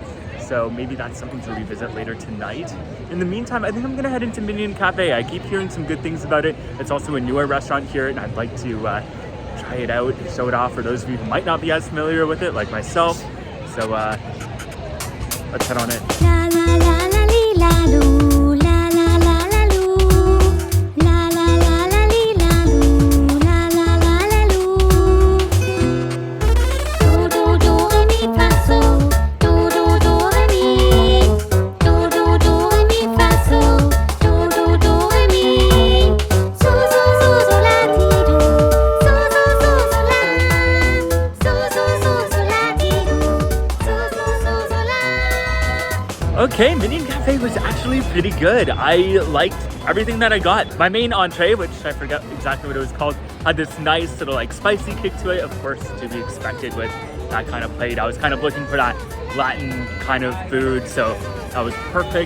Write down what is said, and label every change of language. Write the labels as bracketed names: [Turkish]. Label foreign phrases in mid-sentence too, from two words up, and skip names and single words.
[English] So maybe that's something to revisit later tonight. In the meantime, I think I'm gonna head into Minion Cafe. I keep hearing some good things about it. It's also a newer restaurant here, and I'd like to try it out, show it off for those of you who might not be as familiar with it, like myself. So let's head on in. La la la la li la loo, la la la la loo, la la la la li la loo, la la la la loo. Do do do re mi fa so, do do do re mi, do do do re mi fa so, do do do re mi. So so so so la ti do, so so so so la, so so so so la ti do, so so so so la. Okay, Minion Cafe was actually pretty good. I liked everything that I got. My main entree, which I forget exactly what it was called, had this nice little like spicy kick to it, of course, to be expected with that kind of plate. I was kind of looking for that Latin kind of food, so that was perfect.